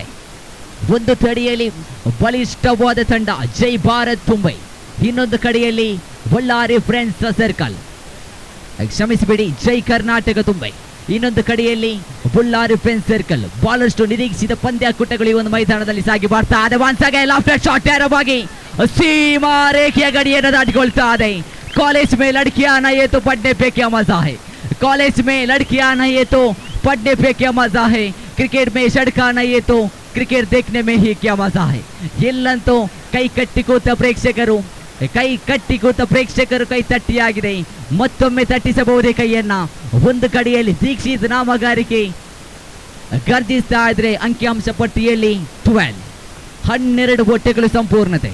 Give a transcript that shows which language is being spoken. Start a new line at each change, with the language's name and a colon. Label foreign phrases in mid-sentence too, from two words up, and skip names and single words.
Kannada: ಒಂದು ಕಡೆಯಲ್ಲಿ ಬಲಿಷ್ಠವಾದ ತಂಡ ಜೈ ಭಾರತ್ ಮುಂಬೈ, ಇನ್ನೊಂದು ಕಡೆಯಲ್ಲಿ ಬಳ್ಳಾರಿ ಫ್ರೆಂಡ್ಸ್ ಸರ್ಕಲ್, ಕ್ಷಮಿಸಬೇಡಿ ಜೈ ಕರ್ನಾಟಕ ಮುಂಬೈ, ಇನ್ನೊಂದು ಕಡೆಯಲ್ಲಿ ಬಳ್ಳಾರಿ ಫ್ರೆಂಡ್ಸ್ ಸರ್ಕಲ್. ಬಹಳಷ್ಟು ನಿರೀಕ್ಷಿತ ಪಂದ್ಯಾಕೂಟಗಳು ಈ ಒಂದು ಮೈದಾನದಲ್ಲಿ ಸಾಗಿ ಬರ್ತಾ ಇದೆ. ನೇರವಾಗಿ ಸೀಮಾ ರೇಖೆಯ ಗಡಿಯನ್ನು ದಾಟಿಕೊಳ್ತಾ ಇದೆ.
Hindi: कॉलेज में लड़कियां आना ये तो पढ़ने पे क्या मजा है, कॉलेज में लड़कियां आना ये तो पढ़ने पे क्या मजा है, क्रिकेट में सड़क आना ये तो ಕ್ರಿಕೆಟ್ देखने में ही क्या ಮಜಾ है.
Kannada: ಎಲ್ಲಂತೂ ಕೈ ಕಟ್ಟಿ ಕೂತ ಪ್ರೇಕ್ಷಕರು ಕೈ ತಟ್ಟಿಯಾಗಿದೆ. ಮತ್ತೊಮ್ಮೆ ತಟ್ಟಿಸಬಹುದೇ ಕೈಯನ್ನ. ಒಂದು ಕಡೆಯಲ್ಲಿ ದೀಕ್ಷಿತ್ ನಾಮಗಾರಿಕೆ ಗರ್ಜಿಸ್ತಾ ಇದ್ರೆ ಅಂಕಿಅಂಶ ಪಟ್ಟಿಯಲ್ಲಿ 12 ಓಟಗಳು ಸಂಪೂರ್ಣತೆ.